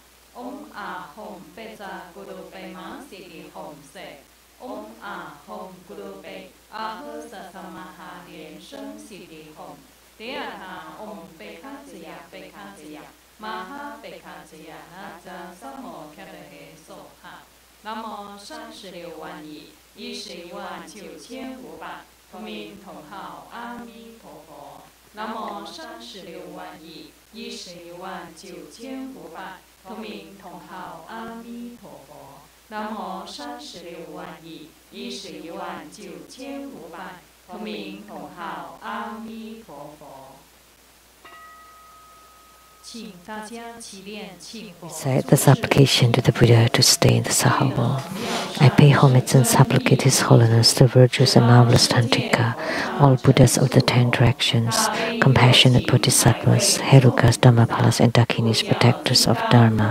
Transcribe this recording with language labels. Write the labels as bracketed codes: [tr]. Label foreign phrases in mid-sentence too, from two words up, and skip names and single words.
[sa] Om Ah Hom Peza Guru Pema Sidi Hom Se. Om Ah Hom Guru Pe Ah Sasamaha Lian-Sheng Sidi Hom. [zh] 第二堂 [sa] Om Pekatiya Pekatiya Maha Pekatiya Naja Samo Katahe Soha. [zh] 南无36万亿119,500同名同号阿弥陀佛。南无36万亿119,500同名同号阿弥陀佛。南无36万亿119,500同名同号阿弥陀佛。请大家起念庆佛。 [en] Recite the supplication to the Buddha to stay in the Saha world. I pay homage and supplicate His Holiness, the virtuous and marvelous Tantrika, all Buddhas of the 10 directions, compassionate Bodhisattvas, Herukas, Dhammapalas, and Dakinis, protectors of Dharma.